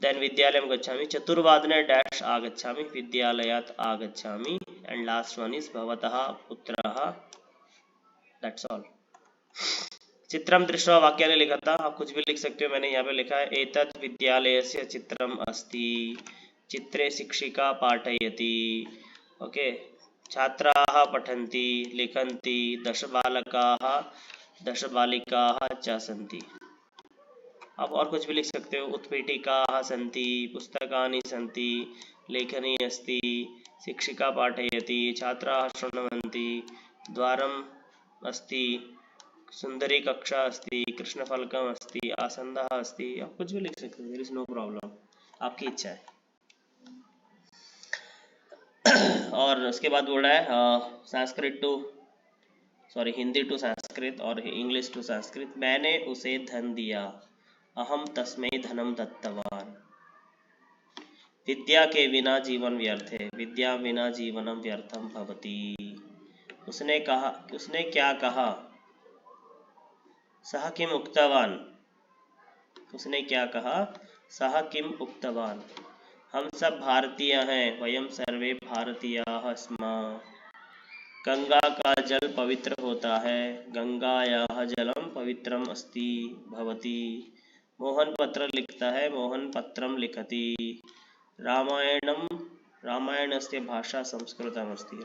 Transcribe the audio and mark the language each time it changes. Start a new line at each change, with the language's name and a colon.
Sanskrit: देन विद्यालयं गच्छामि चतुर्वादने डैश आगच्छामि विद्यालयात् आगच्छामि
English: and last one is
Sanskrit: भवतः पुत्रः।
English: That's all.
Hindi: चित्रम दृष्ट्वा वाक्यानि लिखा था आप कुछ भी लिख सकते हो। मैंने यहाँ पे लिखा है
Sanskrit: एतत् विद्यालयस्य चित्रम अस्ति चित्रे शिक्षिका पाठयति। ओके छात्राः पठन्ति लिखन्ति 10 बालकाः 10 बालिकाः च सन्ति।
Hindi: आप और कुछ भी लिख सकते हो।
Sanskrit: उत्पीठिकाः सन्ति पुस्तकानि सन्ति लेखनी अस्ति शिक्षिका पाठयति छात्राः शृण्वन्ति द्वारम् अस्ति सुंदरी कक्षा अस्ति कृष्णफलकम् अस्ति आसन्दः अस्ति।
Hindi: आप कुछ भी लिख सकते हो
English: there is no problem
Hindi: आपकी इच्छा है। और उसके बाद बोल रहा है संस्कृत टू हिंदी टू संस्कृत और इंग्लिश टू संस्कृत। मैंने उसे धन दिया
Sanskrit: अहम तस्मै धनम दत्तवान।
Hindi: विद्या के बिना जीवन व्यर्थ है
Sanskrit: विद्या बिना जीवनम व्यर्थम भवति।
Hindi: उसने क्या कहा
Sanskrit: सः किम उक्तवान।
Hindi: उसने क्या कहा
Sanskrit: सः किम उक्तवान।
Hindi: हम सब भारतीय हैं
Sanskrit: वयम सर्वे भारतीयाः स्मः।
Hindi: गंगा का जल पवित्र होता है
Sanskrit: गंगायाः जलम पवित्रम अस्ति भवति।
Hindi: मोहन पत्र लिखता है
Sanskrit: मोहन पत्रम लिखति। रामायणस्य भाषा संस्कृतम अस्ति।